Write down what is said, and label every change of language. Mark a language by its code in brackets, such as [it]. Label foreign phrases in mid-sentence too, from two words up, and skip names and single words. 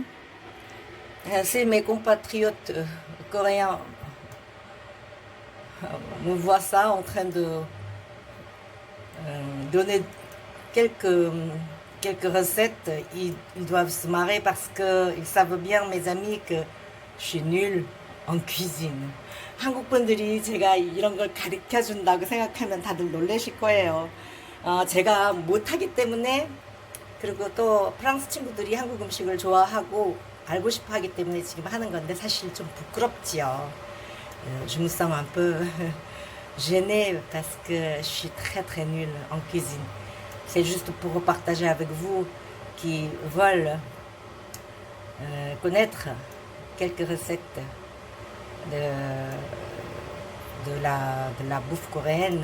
[fr] C'est mes compatriotes coréens me voient ça en train de donner quelques, quelques recettes. Ils doivent se marrer parce qu'ils savent bien, mes amis, que je suis nulle en cuisine. [ko] 한국 분들이 제가 이런 걸 가르쳐 준다고 생각하면 다들 놀라실 거예요. 제가 못하기 때문에 그리고 또 프랑스 친구들이 한국 음식을 좋아하고 알고 싶어 하기 때문에 지금 하는 건데 사실 좀 부끄럽지요. [fr] Je me sens un peu gênée parce que je suis très nulle en cuisine. C'est juste pour partager avec vous qui veulent connaître quelques recettes de, de la bouffe coréenne.